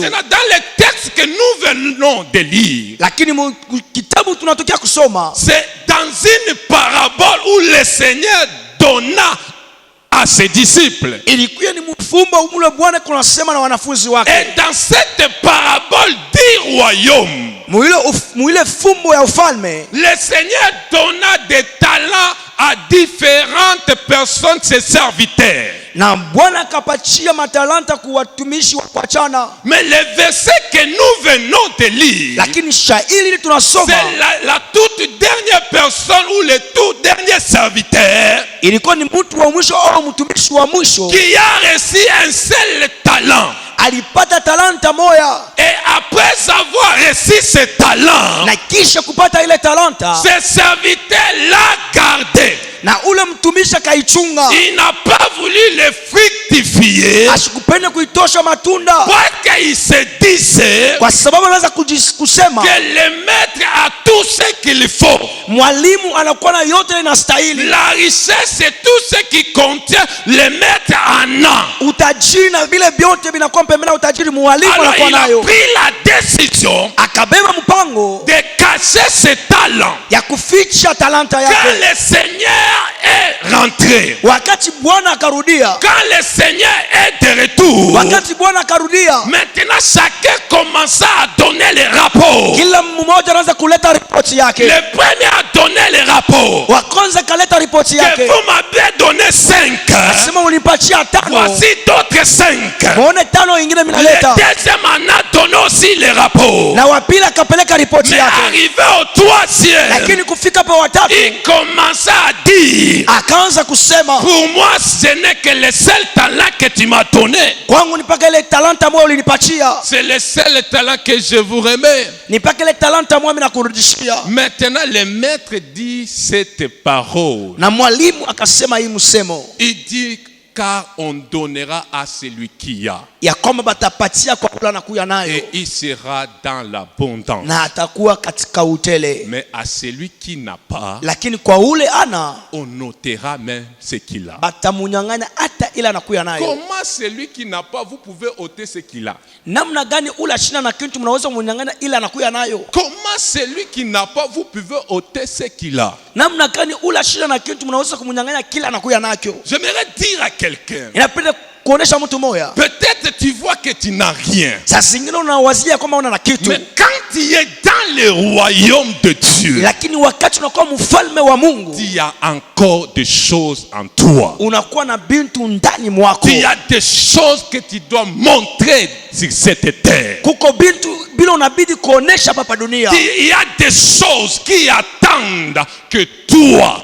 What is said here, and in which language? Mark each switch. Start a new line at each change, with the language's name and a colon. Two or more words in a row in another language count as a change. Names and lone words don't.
French: Maintenant, dans le texte que nous venons de lire,
Swahili: Lakini kitabu tunatokea kusoma
French: c'est dans une parabole où le Seigneur donna à ses disciples.
Swahili: Ilikuwa ni mfumbo ule Bwana kunasema na wanafunzi wake.
French: Et dans cette parabole du royaume,
Swahili: Mwile fumbo ya ufalme,
French: le Seigneur donna des talents à différentes personnes, ses serviteurs.
Swahili: na Bwana akapatia matalanta kwa watumishi wa kuachana.
French: Mais le verset que nous venons de lire,
Swahili: Lakini shairi tunasoma,
French: c'est la toute dernière personne ou le tout dernier serviteur
Swahili: ilikuwa ni mtu wa mwisho au mtumishi wa mwisho
French: qui a reçu un seul talent.
Swahili: alipata talanta moja,
French: Et après avoir reçu ce talent,
Swahili: na kisha kupata ile talanta,
French: ce serviteur l'a gardé.
Swahili: na ule mtumishi akaichunga.
French: Il n'a pas voulu le fructifier
Swahili: Asikupende kuitosha matunda,
French: parce qu'il se disait
Swahili: kwa sababu anaweza kusema
French: que le maître a tout ce qu'il faut.
Swahili: mwalimu anakuwa na yote inastahili.
French: La richesse, c'est tout ce qui contient le maître en a.
Swahili: Utajiri na vile vyote vinakuwa pembeni na utajiri, mwalimu
French: Alors
Swahili: anakuwa
French: il a
Swahili: nayo.
French: pris la décision
Swahili: Akabeba mpango
French: de cacher ses talents.
Swahili: ya kuficha talanta
French: Quand
Swahili: yake.
French: le Seigneur est rentré,
Swahili: Wakati Bwana akarudia,
French: quand le Seigneur est de retour,
Swahili: wakati Bwana akarudia,
French: maintenant chacun commença à donner les rapports.
Swahili: kila mmoja anaanza kuleta ripoti yake.
French: Le premier a donné les rapports.
Swahili: Wa kwanza kaleta ripoti
French: Que
Swahili: yake,
French: vous m'avez donné 5.
Swahili: sema unipatia tano,
French: Voici d'autres 5.
Swahili: muone tano ingine
French: Le
Swahili: minaleta.
French: deuxième en a donné aussi les rapports.
Swahili: Na wa pili akapeleka ripoti
French: Mais
Swahili: yake,
French: arrivé au troisième,
Swahili: lakini kufika pa watatu
French: il commença à dire,
Swahili: akaanza kusema,
French: pour moi ce n'est que le seul talent que tu m'as donné.
Swahili: kwangu ni paka ile talanta moja ulinipatia,
French: C'est le seul talent que je vous remets.
Swahili: ni paka ile talanta moja mimi nakurudishia.
French: Maintenant le maître dit cette parole.
Swahili: Na mwalimu akasema hii msemo
French: Il dit, car on donnera à celui qui a,
Swahili: ya kwamba batapatia kwa kula na kuya nayo,
French: et il sera dans l'abondance.
Swahili: na atakuwa katika utele.
French: Mais à celui qui n'a pas,
Swahili: Lakini kwa ule ana,
French: on notera même ce qu'il a.
Swahili: batamunyang'anya hata ila anakuya nayo.
French: Comment celui qui n'a pas, vous pouvez ôter ce qu'il a?
Swahili: Namna gani ula shina na kitu mnaweza munyang'anya ila anakuya nayo?
French: Comment celui qui n'a pas, vous pouvez ôter ce qu'il a?
Swahili: Namna gani ula shina na kitu mnaweza kumunyang'anya kila anakuya nacho?
French: J'aimerais dire à quelqu'un,
Swahili: Inapenda kuonesha mtu moja,
French: peut-être tu vois que tu n'as rien,
Swahili: saa zingine unawazia kwamba una na kitu,
French: mais quand tu es dans le royaume de Dieu,
Swahili: lakini wakati unakuwa mfalme wa Mungu,
French: il y a encore des choses en toi.
Swahili: unakuwa na bintu ndani mwako.
French: Il y a des choses que tu dois montrer sur cette terre.
Swahili: Kuko bintu bila unabidi kuonesha hapa dunia.
French: Il y a des choses qui attendent que toi.